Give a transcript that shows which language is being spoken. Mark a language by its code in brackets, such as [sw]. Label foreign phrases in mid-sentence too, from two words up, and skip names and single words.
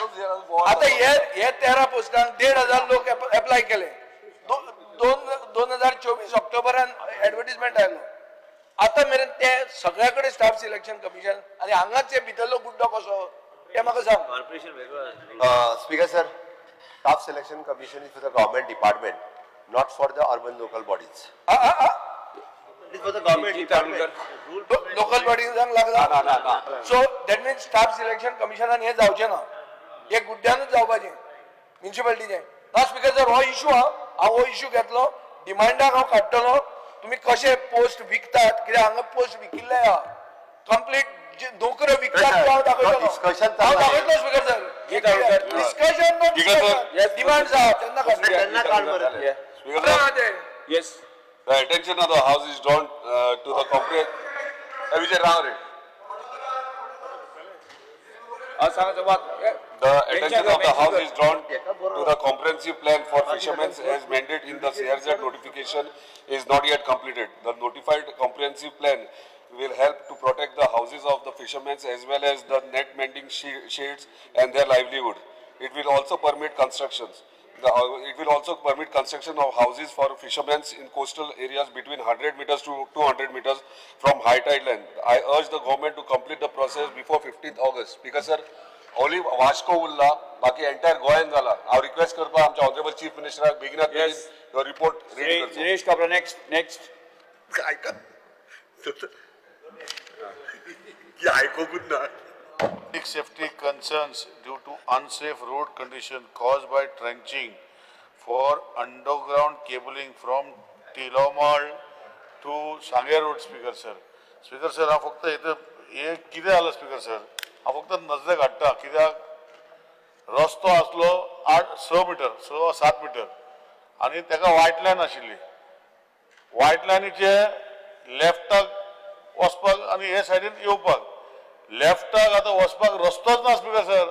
[kok] आता हे 13 पोस्टांक 1,500 लोक एप्लाय केले. 2024 ऑक्टोबरान एडवर्टिजमेंट आयलो. आता मेरेन ते सगळ्याकडे स्टाफ सिलेक्शन कमिशन आणि हांगाच भितरलो गुड्डो कसो. हे म्हाका सांग. कॉर्पोरेशन वेगळं [en] Speaker sir, staff selection commission is for the government department, not for the urban local bodies. It is for the government department. [kok] लोकल बॉडीन सांग लागला. [en] so that means [kok] स्टाफ सिलेक्शन कमिशनान हे जावचें ना, हे गुड्ड्यानूच जावपाचें म्युन्सिपालिटीचें. ना [en] Speaker sir, [kok] हो इशू हांव हो इशू घेतलो, डिमांडाक हांव काडटलो. तुम्ही कशे पोस्ट विकतात, कित्याक हांगा पोस्ट विकिल्ले आहा कंप्लीट नोकऱ्यो विकतात ते हांव दाखयतलो. discussion हांव चालू आहे. दाखयतलो [en] Speaker sir. discussion demands [kok] आहा तेन्ना [mr] त्यांना काढ बरं. [en] Yes. The attention of the house is drawn to the comprehensive. Vijay Rangare. The attention of the house is drawn to the comprehensive plan for fishermen as mandated in the CRZ notification is not yet completed. The notified comprehensive plan will help to protect the houses of the fishermen as well as the net mending sheds and their livelihood. It will also permit constructions. It will also permit construction of houses for fishermen in coastal areas between 100 meters to 200 meters from high tide line. I urge the government to complete the process before 15th August. Because sir, only [kok] वास्को उरला, बाकी एंटायर गोयन जाला. हांव रिक्वेस्ट करता आमच्या [en] honourable chief [kok] मिनिस्टराक बेगिनात बेगीन रिपोर्ट रेडी करचो. [en] Dinesh Kabra, next. Public safety concerns due to unsafe road condition caused by trenching for underground cabling from Tilomal to Sange Road, Speaker sir. Speaker sir, [kok] हा फक्त इथं हे कितें जालें [en] Speaker sir? [kok] हा फक्त नजरे काडटा कित्याक रस्तो आसलो 6 मिटर 7 मिटर आनी तेका [en] white line [kok] आशिल्ली. व्हायट लायनीचे लेफ्टाक वचपाक आनी हे सायडीन येवपाक लेफ्टाक आतां वचपाक रस्तोच ना [en] Speaker sir.